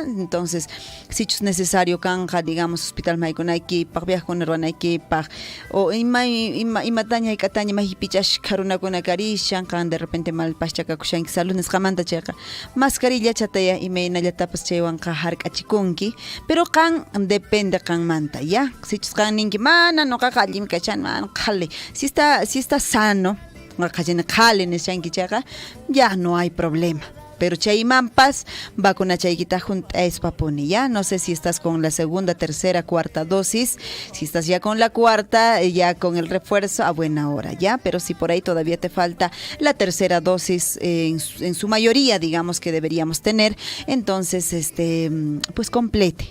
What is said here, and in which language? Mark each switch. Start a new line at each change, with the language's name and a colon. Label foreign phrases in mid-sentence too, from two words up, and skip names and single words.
Quechua: Entonces sichus necesario kanja, digamos, hospital maykunaykipaq, viajakuna ruwanaykipaq, o imataña ikataña mahipichash karunakuna karishan kan
Spanish: de repente
Quechua: malpashchakakushanki salud nisqamanta chayqa mascarilla chataya imaynallatapas chaywanqa hark'achikunki, pero kan depende kanmanta, ya. Sichus kan ninki mana noqaqa allimi kachan, mana qhali,
Spanish: si está sano
Quechua: qhali nishanki chayqa ya no hay problema. Pero chaymampas vacuna chaykita junta es papuni, ya.
Spanish: No sé si estás con la segunda, tercera, cuarta dosis. Si estás ya con la cuarta, ya con el refuerzo, a buena hora, ya. Pero si por ahí todavía te falta la tercera dosis, en su mayoría, digamos que deberíamos tener, entonces, pues complete.